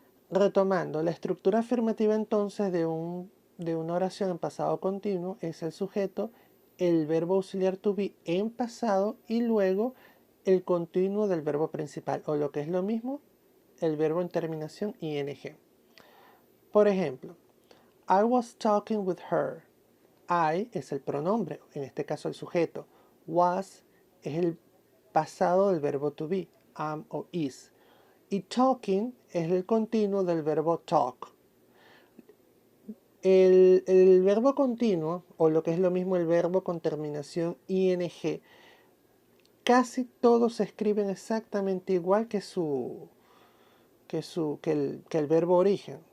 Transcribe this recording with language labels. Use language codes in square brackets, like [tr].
[es] Retomando, la estructura afirmativa entonces de una oración en pasado continuo es el sujeto, el verbo auxiliar to be en pasado y luego el continuo del verbo principal, o lo que es lo mismo, el verbo en terminación ing. Por ejemplo, [en] I was talking with her. [es] I es el pronombre, en este caso el sujeto. Was es el pasado del verbo to be, am o is. Y talking es el continuo del verbo talk. El verbo continuo, o lo que es lo mismo el verbo con terminación ing, casi todos se escriben exactamente igual que el verbo origen.